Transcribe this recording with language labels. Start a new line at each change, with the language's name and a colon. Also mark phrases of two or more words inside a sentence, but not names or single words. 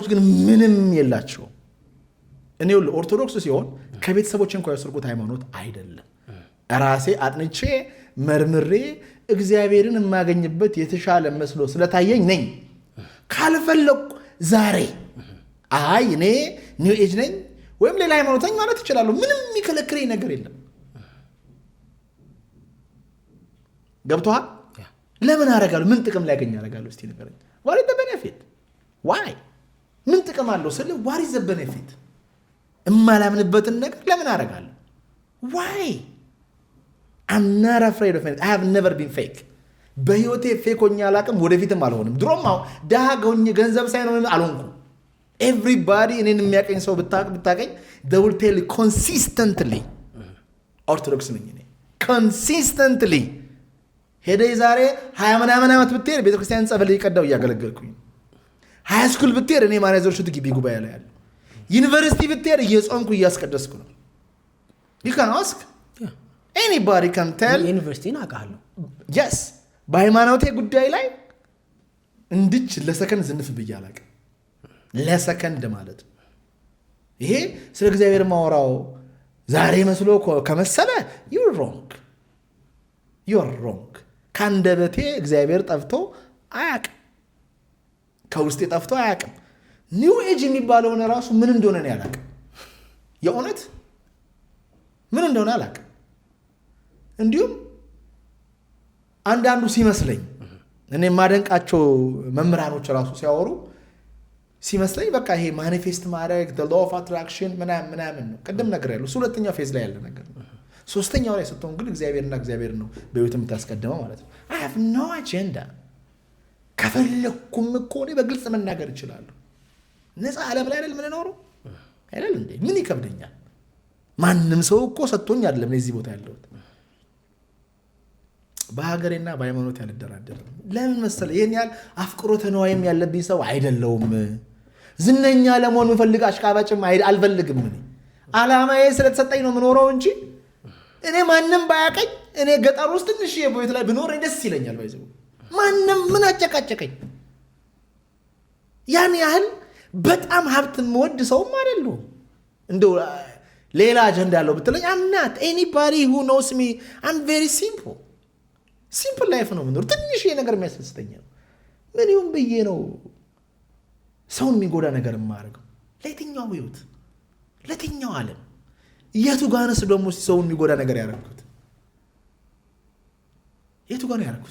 Amharic: ግን ምንም የላቸው። እኔ ኦርቶዶክስ ሲሆን ከቤተሰቦች እንኳ የወሰድኩት ሃይማኖት አይደለም። ራሴ አጥንቼ መርምሬ እግዚአብሔርን የማገኝበት የተሻለ መስሎ ስለታየኝ ነኝ። ካልፈለኩ ዛሬ አይ እኔ ኒው ኤጅ ነኝ ወይም ሌላ ሃይማኖተኝ ማለት ይችላሉ። ምንም የሚከለክለኝ ነገር የለም። ገብቶሃል? ለምን አደርጋለሁ? ምን ጥቅም ላይ ያገኝ አደርጋለሁ? እስቲ ንገረኝ።
English: What is the benefit?
Amharic: ዋይ ምን ጥቅም አለው ስለ
English: What is the benefit?
Amharic: እማላምንበትን ነገር ለምን አደርጋለሁ?
English: ዋይ I'm not afraid of it. I have never been fake.
Amharic: በህይወቴ ፌክ ሆኜ አላውቅም፣ ወደፊትም አልሆንም። ድሮም ደሃ ሆኜ ገንዘብ ሳይኖር አልሆንኩም። ኤቭሪባዲ እኔን የሚያቀኝ ሰው ብታቀኝ
English: they will tell you consistently
Amharic: ኦርቶዶክስ ነኝ እኔ consistently። ሄደ ዛሬ 20 ምናምን ዓመት ብትሄድ ቤተክርስቲያን ጸበል እየቀዳው እያገለገልኩኝ፣
English: high school
Amharic: ብትሄድ እኔ ማርያም ዘርሽቱ ግቢ ጉባኤ ላይ ያለው፣ ዩኒቨርሲቲ ብትሄድ እየጾምኩ እያስቀደስኩ ነው።
English: you can ask anybody can tell
Amharic: ዩኒቨርሲቲን አውቃለሁ። yes በሃይማኖቴ ጉዳይ ላይ እንድች ለሰከንድ ዝንፍ ብዬ አላውቅም። ለሰከንድ ማለት ይሄ ስለ እግዚአብሔር ማወራው ዛሬ መስሎ ከመሰለ
English: you're wrong።
Amharic: ካንደበቴ እግዚአብሔር ጠፍቶ አያውቅም፣ ከውስጤ ጠፍቶ አያውቅም። ኒው ኤጅ የሚባለውን ራሱ ምን እንደሆነ ነው ያላውቅም። የእውነት ምን እንደሆነ አላውቅም። እንዲሁም አንዳንዱ ሲመስለኝ እኔ ማደንቃቸው መምህራኖች ራሱ ሲያወሩ ሲመስለኝ በቃ ይሄ ማኒፌስት ማድረግ
English: the law of attraction
Amharic: ምናምን ነው። ቅድም ነገር ያለው ሁለተኛው ፌዝ ላይ ያለ ነገር ነው። ሶስተኛው ላይ ስትሆን ግን እግዚአብሔር ነው በህይወት የምታስቀድመው ማለት ነው።
English: I have no agenda።
Amharic: ከፈለኩም እኮ እኔ በግልጽ መናገር እችላለሁ። ነፃ ዓለም ላይ አይደል የምንኖረው አይደል እንዴ? ምን ይከብደኛል? ማንም ሰው እኮ ሰጥቶኝ አይደለም እዚህ ቦታ ያለሁት። በሀገሬና በሃይማኖት ያልደራደርም። ለምን መሰለ? ይሄን ያህል አፍቅሮተ ነዋይም ያለብኝ ሰው አይደለሁም። ዝነኛ ለመሆን የምፈልግ አሽቃባጭም አልፈልግም። እኔ ዓላማዬ ስለተሰጠኝ ነው የምኖረው እንጂ እኔ ማንም ባያቀኝ እኔ ገጠር ውስጥ ትንሽ የቦይት ላይ ብኖር ደስ ይለኛል። ባይዘው ማንም ምን አጨቃጨቀኝ? ያን ያህል በጣም ሀብት የምወድ ሰውም አይደለሁም። እንደው ሌላ አጀንዳ ያለው ብትለኝ
English: I'm not anybody who knows me. I'm very simple
Amharic: ላይፍ ነው የምኖር። ትንሽ ነገር የሚያስደስተኝ ነው። ምን ይሁን ብዬ ነው ሰውን የሚጎዳ ነገር የማደርገው? ለየትኛው ህይወት፣ ለየትኛው ዓለም፣ የቱ ጋርስ ደግሞ ሰውን የሚጎዳ ነገር ያደረኩት? የቱ ጋር ያደረኩት?